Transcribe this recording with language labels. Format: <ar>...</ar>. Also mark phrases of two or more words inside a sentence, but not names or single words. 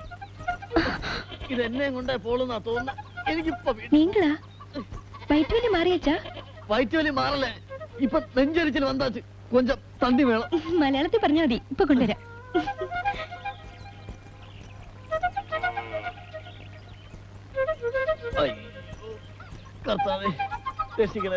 <ml>ഇതെന്നെ കൊണ്ടേ പോളുന്നാ തോന്നുന്ന. എനിക്കിപ്പോ</ml> <ta>நீங்களா? வயிற்று வலி மாறியாச்சா?</ta> <ml>വയറ്റുവലി മാറല്ലേ, ഇപ്പൊ നെഞ്ചരിച്ചിൽ വന്നാച്ച്.</ml> <ta>கொஞ்சம் தண்ணி வேணும்.</ta> <ml>മലയാളത്തിൽ പറഞ്ഞാൽ മതി, ഇപ്പൊ കൊണ്ടുവരാം. കർത്താവേ രക്ഷിക്കണേ.</ml>